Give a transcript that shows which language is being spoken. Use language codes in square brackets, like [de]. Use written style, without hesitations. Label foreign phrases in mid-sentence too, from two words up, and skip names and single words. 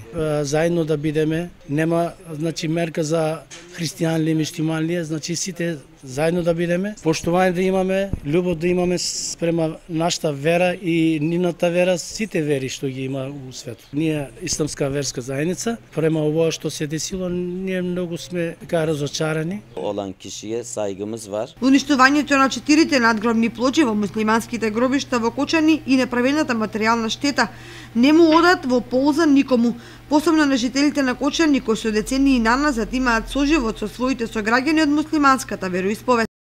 [mk] Заедно да бидеме, нема значи мерка за христијани или муслимани, значи сите заедно да бидеме, поштување да имаме, љубов да имаме спрема нашата вера и нивната вера, сите вери што ги има у светот. Ние исламска верска заедница, према ова што се десило, ние многу сме така разочарани. [tr] Olan kişiye saygımız var. [mk] Уништувањето на 4 надгробни плочи во муслиманските гробишта во Кочани и неправената материјална штета не му одат во полза никому, посебно на жителите на Кочани кои со децении наназад имаат соживот со своите сограѓани од муслиманската вероисповед.